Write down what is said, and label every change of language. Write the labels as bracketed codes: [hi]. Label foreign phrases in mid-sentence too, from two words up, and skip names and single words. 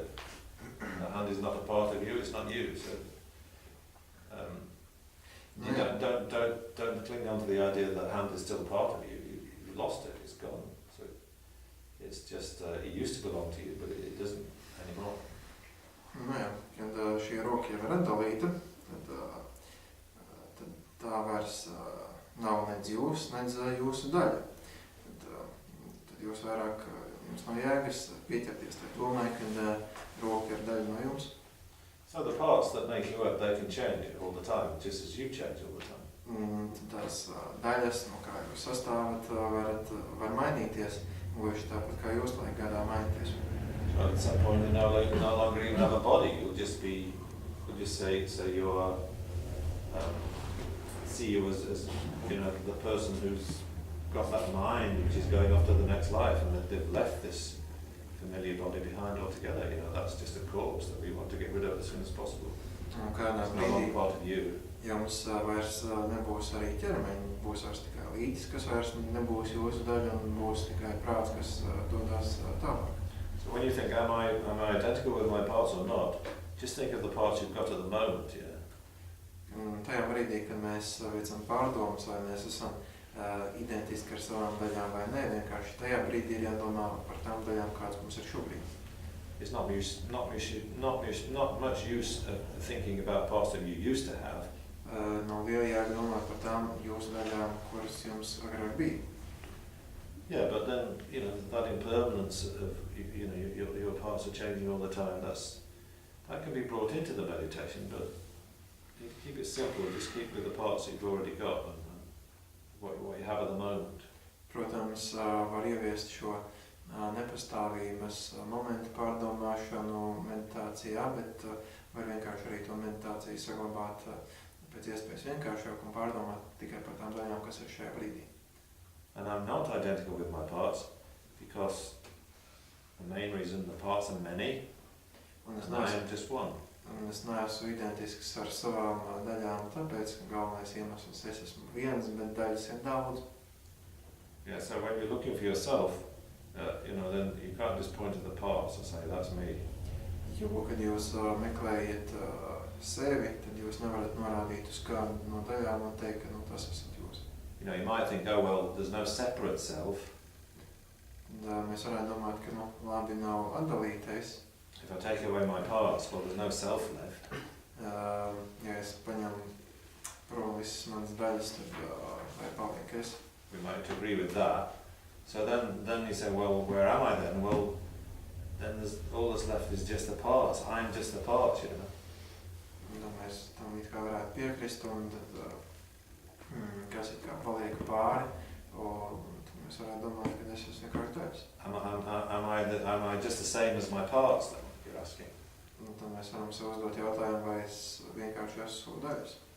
[en] The hand is not a part of you; it's not you. So you don't cling on to the idea that hand is still part of you. You've lost it; it's gone. So it's just it used to belong to you, but it doesn't anymore. [lv] Nu jā, kad šī roka jau ir atdalīta, tad tā vairs nav nedz jūs, nedz jūsu daļa. Tad jūs vairāk, jums nav jēgas pieķerties tai domai, kad roka ir daļa no jums. [en] So the parts that make you up, they can change all the time, just as you change all the time. [lv] Tās daļas, no kā jūs sastāvat, var mainīties, gluži tāpat kā jūs laika gadā mainīties. [en] So at some point you no longer even have a body. You'll just say you are see you as you know, the person who's got that mind which is going off to the next life, and that they've left this familiar body behind altogether. You know, that's just a corpse that we want to get rid of as soon as possible. [lv] Un kādā [en] It's no [lv] brīdī [en] longer part of you. [lv] jums vairs nebūs arī ķermeņi, būs vairs tikai lītis, kas vairs nebūs jūsu daļa, un būs tikai prāts, kas dodas tālāk. [en] So when you think, am I identical with my parts or not? Just think of the parts you've got at the moment. Yeah. [lv] Un tajā brīdī, kad mēs veicam pārdomas, vai mēs esam identiski ar savām daļām vai nē, vienkārši tajā brīdī ir jādomā par tām daļām, kādas mums ir šobrīd. [en] It's not much use of thinking about parts that you used to have. [lv] Nav liela jēga domāt par tām jūsu daļām, kuras jums agrāk bija. [en] Yeah, but then you know that impermanence of you know your parts are changing all the time. That can be brought into the meditation, but you keep it simple. Just keep with the parts that you've already got and what you have at the moment. [lv] Protams, var ieviest šo nepastāvības momentu pārdomāšanu meditācijā, bet var vienkārši arī to meditāciju saglabāt pēc iespējas vienkāršāk un pārdomāt tikai par tām daļām, kas ir šajā brīdī. [en] And I'm not identical with my parts because the main reason the parts are many [lv] Un es [en] and I [lv] neesmu, [en] am just one. [lv] un es neesmu identisks ar savām daļām, tāpēc, ka galvenais iemesls es esmu viens, bet daļas ir daudz. [en] Yeah, so when you're looking for yourself, you know, then you can't just point to the parts and say, that's me. [lv] Jo, kad jūs meklējat sevi, tad jūs nevarat norādīt uz kādu no daļām un teikt, ka tas esat jūs. [en] You know, you might think, oh, well, there's no separate self. [lv] Un, mēs varētu domāt, ka labi nav atdalītais. [en] If I take away my parts, well, there's no self left. [lv] Ja es paņemu prom visas manas daļas, tad vai paliek es. [en] We might agree with that. So then you say, well, where am I then? Well, then all that's left is just the parts. I'm just the parts, you know. [lv] Un tad mēs tam it kā varētu piekrist, un tad kas it kā paliek pāri, un tad mēs varētu domāt, ka es esmu vienkārši daļas. [en] Am I just the same as my parts then, you're asking? [lv] Un tad mēs varam sev uzdot jautājumu, vai es vienkārši esmu daļas.